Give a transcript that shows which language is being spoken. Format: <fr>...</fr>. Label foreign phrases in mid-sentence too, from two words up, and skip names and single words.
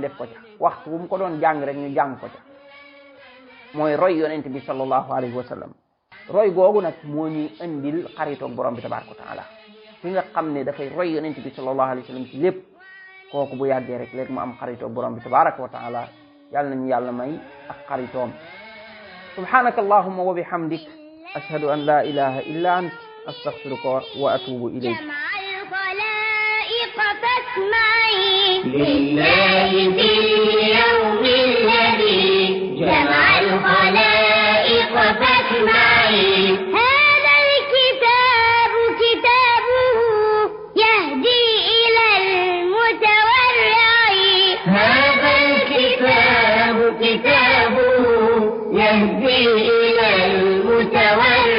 <wo>def ko ca waxtu bu mu ko doon jàng rek ñu jàng ko ca mooy roy yonent bi</wo> <ar>صلى الله عليه وسلم</ar> <wo>roy googu nag moo ñuy indil xaritoog borom bi</wo> <ar>تبارك وتعالى</ar> <wo>ki nga xam ne dafay roy yonent bi</wo> <ar>صلى الله عليه وسلم</ar> <wo>ci lépp kooku bu yàggee rek léegi mu am xaritoog borom bi</wo> <ar>تبارك وتعالى</ar> <wo>yàlla nañu yàlla may ak xaritoom</wo> <ar>سبحانك اللهم وبحمدك أشهد أن لا إله إلا أنت أستغفرك وأتوب إليك لله في اليوم الذي جمع الخلائق فاسمعي هذا الكتاب كتابه يهدي إلى المتورع هذا الكتاب كتابه يهدي إلى المتورع</ar>